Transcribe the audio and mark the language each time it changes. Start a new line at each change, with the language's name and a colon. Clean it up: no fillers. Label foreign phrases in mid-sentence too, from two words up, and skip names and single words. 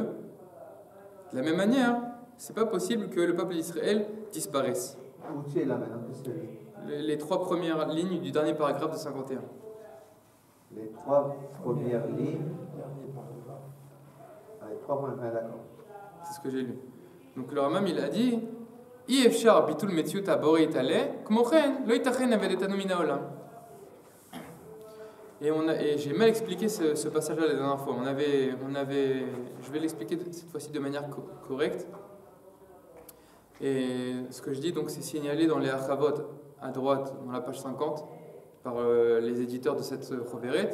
French: De la même manière, c'est pas possible que le peuple d'Israël disparaisse. Où tu es là maintenant? Les trois premières lignes du dernier paragraphe de 51. Les trois premières lignes. Les trois premières, d'accord. C'est ce que j'ai lu. Donc le Rambam, il a dit
Hebrew: אפשר ביטול מציאות הבורא יתעלה, כמו כן לא יתכן אבדתנו מן העולם.
French: Et j'ai mal expliqué ce passage-là la dernière fois. Je vais l'expliquer cette fois-ci de manière correcte. Et ce que je dis, donc, c'est signalé dans les Achavot à droite, dans la page 50, par les éditeurs de cette Choveret.